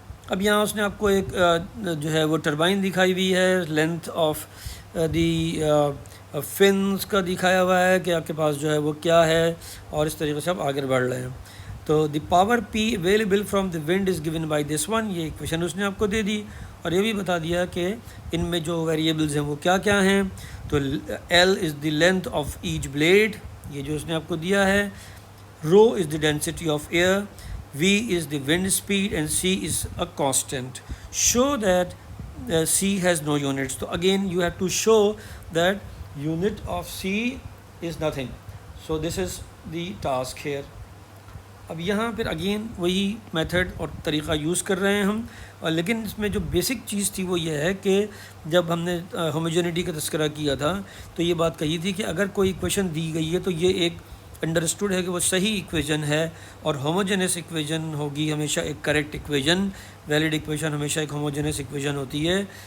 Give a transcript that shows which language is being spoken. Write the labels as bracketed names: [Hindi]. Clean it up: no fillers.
[Hindi] अब यहाँ उसने आपको एक जो है वो टर्बाइन दिखाई हुई है, [English] length of the fins [Hindi] का दिखाया हुआ है कि आपके पास जो है वो क्या है, और इस तरीके से आप आगे बढ़ रहे हैं। तो [English] the power P available from the wind is given by this one, [Hindi] ये इक्वेशन उसने आपको दे दी, और ये भी बता दिया कि इनमें जो वेरिएबल्स हैं वो क्या क्या हैं। तो L [English] is the length of each blade, [Hindi] ये जो उसने आपको दिया है। [English] Rho is the density of air, V is the wind speed, and C is a constant. Show that C has no units. So again you have to show that unit of C is nothing. So this is the task here. [Hindi] अब यहाँ फिर again वही method और तरीक़ा use कर रहे हैं हम, और लेकिन इसमें जो बेसिक चीज़ थी वो ये है कि जब हमने होमोजेनिटी का तस्करा किया था तो ये बात कही थी कि अगर कोई इक्वेशन दी गई है तो ये एक अंडरस्टूड है कि वो सही इक्वेशन है, और होमोजेनस इक्वेशन होगी हमेशा एक करेक्ट इक्वेशन, वैलिड इक्वेशन हमेशा एक होमोजेनस इक्वेशन होती है